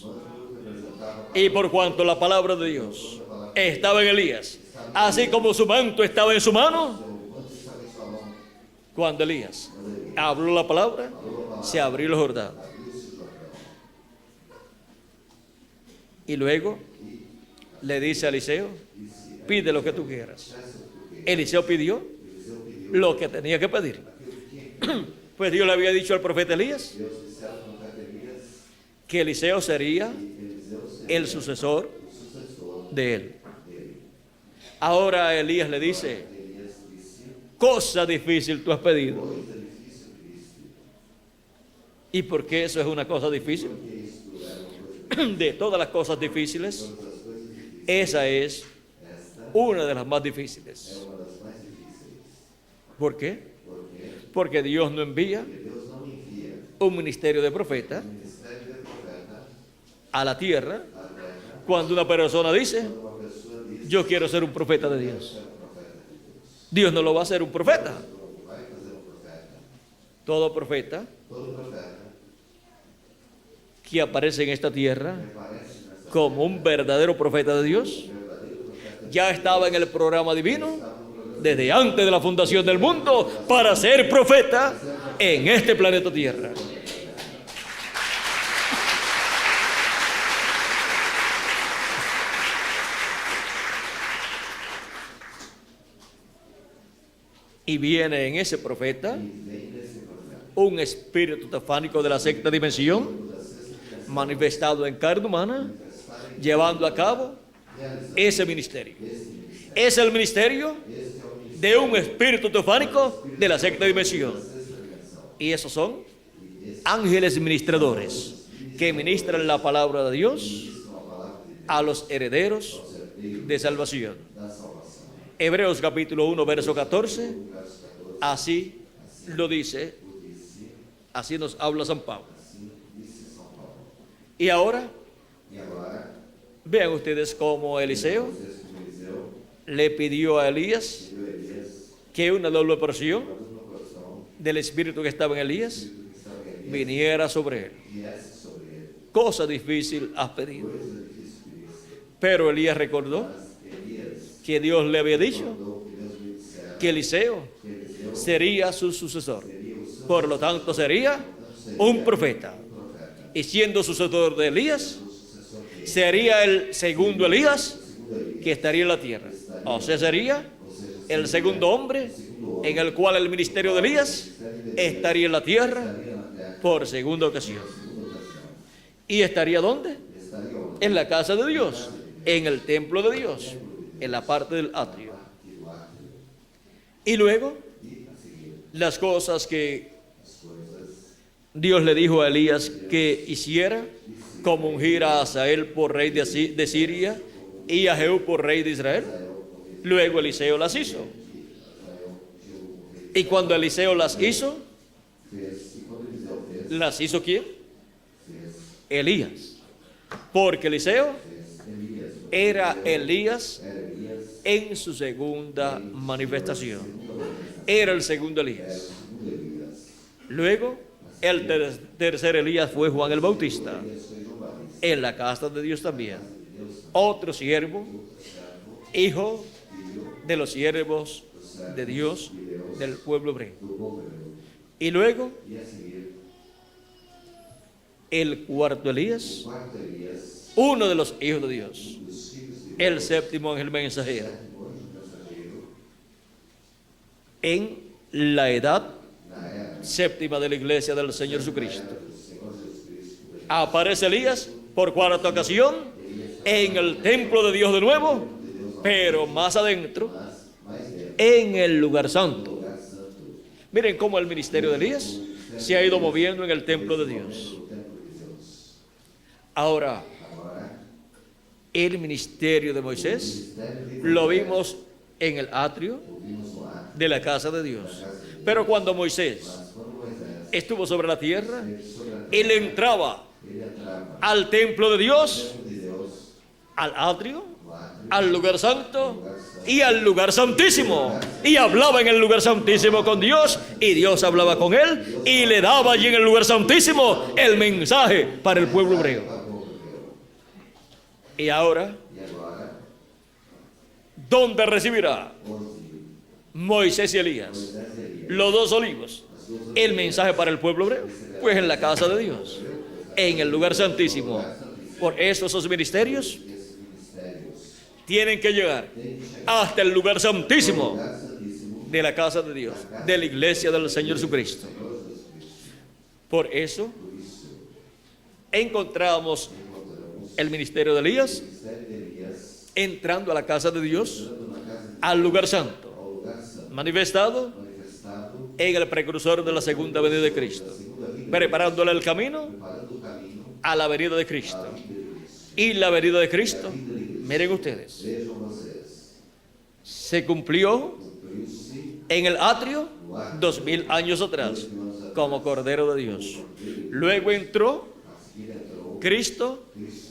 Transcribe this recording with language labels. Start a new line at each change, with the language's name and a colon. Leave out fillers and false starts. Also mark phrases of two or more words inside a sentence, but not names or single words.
Spanish: Y por cuanto la palabra de Dios estaba en Elías, así como su manto estaba en su mano, cuando Elías habló la palabra, se abrió el Jordán. Y luego le dice a Eliseo: pide lo que tú quieras. Eliseo pidió lo que tenía que pedir. Pues Dios le había dicho al profeta Elías
Portuguese: Deus disse ao profeta Elias
Spanish: que Eliseo sería
Portuguese: que Eliseu seria
Spanish: el sucesor
Portuguese: o sucessor
Spanish: de él.
Portuguese: dele.
Spanish: Ahora Elías le dice,
Portuguese: Elias disse:
Spanish: cosa difícil tú has pedido.
Portuguese: coisa difícil pediste,
Spanish: ¿Y por qué eso es una cosa difícil?
Portuguese: porque isto era uma coisa
Spanish: De todas las cosas difíciles,
Portuguese: todas as coisas difíceis.
Spanish: esa es
Portuguese: Esta
Spanish: una de las más
Portuguese: é
Spanish: difíciles.
Portuguese: uma das mais difíceis.
Spanish: ¿Por qué?
Portuguese: Porque
Spanish: Porque Dios no envía
Portuguese: Deus não envia
Spanish: un ministerio de profeta
Portuguese: o ministério de profeta
Spanish: a la tierra
Portuguese: à terra
Spanish: cuando una persona dice,
Portuguese: quando uma pessoa diz:
Spanish: yo quiero ser un profeta de
Portuguese: "Eu
Spanish: Dios.
Portuguese: quero ser um profeta de Deus".
Spanish: Dios no lo va a hacer un profeta.
Portuguese: Não vai fazer um profeta.
Spanish: Todo profeta
Portuguese: Todo profeta
Spanish: que aparece en esta tierra
Portuguese: que aparece nessa
Spanish: como un verdadero profeta de Dios
Portuguese: verdadeiro profeta
Spanish: ya estaba en el programa divino desde antes de la fundación del mundo para ser profeta en este planeta Tierra. Y viene en ese profeta
Portuguese: vem desse profeta.
Spanish: un espíritu teofánico de la sexta dimensión manifestado en carne humana, llevando a cabo ese ministerio. Es el ministerio de un espíritu teofánico de la sexta dimensión. Y esos son ángeles ministradores que ministran la palabra de Dios a los herederos de salvación.
Portuguese: Da salvação.
Spanish: Hebreos capítulo 1, verso 14, así lo dice, así nos habla San Pablo.
Portuguese: Assim disse São Paulo.
Spanish: Y ahora,
Portuguese: E agora,
Spanish: vean ustedes cómo Eliseo
Portuguese: vocês como Eliseu,
Spanish: le pidió a Elías
Portuguese: pediu a Elias
Spanish: que una doble porción
Portuguese: uma dupla porção
Spanish: del espíritu que estaba en Elías
Portuguese: do que estava em Elias
Spanish: viniera sobre él.
Portuguese: viesse sobre ele.
Spanish: Cosa difícil has pedido.
Portuguese: Coisa difícil pediste.
Spanish: Pero Elías recordó
Portuguese: Mas Elias
Spanish: que Dios le había dicho
Portuguese: mandou que Deus me dissera
Spanish: que Eliseo
Portuguese: que Eliseu
Spanish: sería su sucesor.
Portuguese: seria o seu
Spanish: Por lo tanto, sería un profeta.
Portuguese: profeta.
Spanish: Y siendo sucesor de Elías,
Portuguese: O sucessor dele.
Spanish: sería el segundo Elías
Portuguese: Segundo Elias.
Spanish: que estaría en la tierra. O sea, sería
Portuguese: Ou seja,
Spanish: el segundo hombre en el cual el ministerio de Elías estaría en la tierra
Portuguese: estaria na terra.
Spanish: por segunda ocasión.
Portuguese: Segunda ocasião.
Spanish: ¿Y estaría dónde?
Portuguese: Estaria onde?
Spanish: En la casa de Dios, en el templo de Dios, en la parte del atrio.
Portuguese: E do átrio.
Spanish: Y luego,
Portuguese: E a seguir,
Spanish: las cosas que
Portuguese: as coisas
Spanish: Dios le dijo a Elías que hiciera, como ungir a Asael por rey de Siria y a Jehú por rey de Israel. Luego Eliseo las hizo. Y cuando Eliseo las hizo,
Portuguese: fez. E quando Eliseu fez,
Spanish: ¿las hizo quién?
Portuguese: fez.
Spanish: Elías. Porque Eliseo
Portuguese: Elias.
Spanish: era Elías
Portuguese: Era Elias.
Spanish: en su segunda manifestación. Era el segundo Elías.
Portuguese: Segundo Elias.
Spanish: Luego, el tercer Elías fue Juan el Bautista,
Portuguese: Elias foi João Batista.
Spanish: en la casa de Dios también. Otro siervo, hijo de los siervos de Dios del pueblo hebreo.
Portuguese: Do povo hebreu.
Spanish: Y luego,
Portuguese: E a seguir,
Spanish: el cuarto Elías,
Portuguese: quarto Elias.
Spanish: uno de los hijos de Dios,
Portuguese: Os filhos de
Spanish: el séptimo ángel mensajero,
Portuguese: o anjo mensageiro.
Spanish: en la edad
Portuguese: Na era
Spanish: séptima de la iglesia del Señor Jesucristo.
Portuguese: do Senhor Jesus Cristo.
Spanish: Aparece Elías por cuarta ocasión en el templo de Dios de nuevo, pero más adentro,
Portuguese: Mais dentro.
Spanish: en el lugar santo.
Portuguese: Lugar santo.
Spanish: Miren cómo el ministerio de Elías se ha ido moviendo en el templo de Dios.
Portuguese: O templo de Deus.
Spanish: Ahora,
Portuguese: Agora,
Spanish: el ministerio de Moisés
Portuguese: mistério de
Spanish: lo vimos en el atrio
Portuguese: ouvimos no ar.
Spanish: de la casa de Dios. Pero cuando Moisés
Portuguese: Mas quando Moisés
Spanish: estuvo sobre la tierra,
Portuguese: esteve sobre a terra,
Spanish: él entraba
Portuguese: ele entrava
Spanish: al templo de Dios,
Portuguese: no templo de Deus,
Spanish: al atrio,
Portuguese: no átrio,
Spanish: al lugar santo y al lugar santísimo. Y hablaba en el lugar santísimo con Dios, y Dios hablaba con él y le daba allí en el lugar santísimo el mensaje para el pueblo hebreo.
Portuguese: para o povo hebreu.
Spanish: Y ahora,
Portuguese: E agora,
Spanish: ¿dónde recibirá
Portuguese: onde
Spanish: Moisés y Elías,
Portuguese: Moisés e Elias,
Spanish: los dos olivos, el mensaje para el pueblo hebreo? Pues en la casa de Dios, en el lugar santísimo. Por eso esos ministerios
Portuguese: esses ministérios,
Spanish: tienen que llegar
Portuguese: tem que chegar
Spanish: hasta el lugar santísimo
Portuguese: ao lugar santíssimo
Spanish: de la casa de Dios, de la iglesia del Señor Jesucristo.
Portuguese: do Senhor Jesus Cristo.
Spanish: Por eso
Portuguese: Por isso,
Spanish: encontramos
Portuguese: encontramos
Spanish: el ministerio de Elías
Portuguese: o ministério de Elias
Spanish: entrando a la casa de Dios,
Portuguese: entrando na casa de
Spanish: al lugar santo,
Portuguese: ao lugar santo,
Spanish: manifestado
Portuguese: manifestado
Spanish: en el precursor de la segunda venida de Cristo,
Portuguese: na segunda vinda,
Spanish: preparándole el camino
Portuguese: preparando o caminho
Spanish: a la venida de
Portuguese: à
Spanish: Cristo.
Portuguese: vinda de Cristo.
Spanish: Y la venida de Cristo, miren ustedes,
Portuguese: Vejam vocês,
Spanish: se cumplió
Portuguese: cumpriu-se
Spanish: en el atrio
Portuguese: no ato
Spanish: 2000 años atrás, como Cordero de Dios. Luego entró
Portuguese: a seguir entrou
Spanish: Cristo
Portuguese: Cristo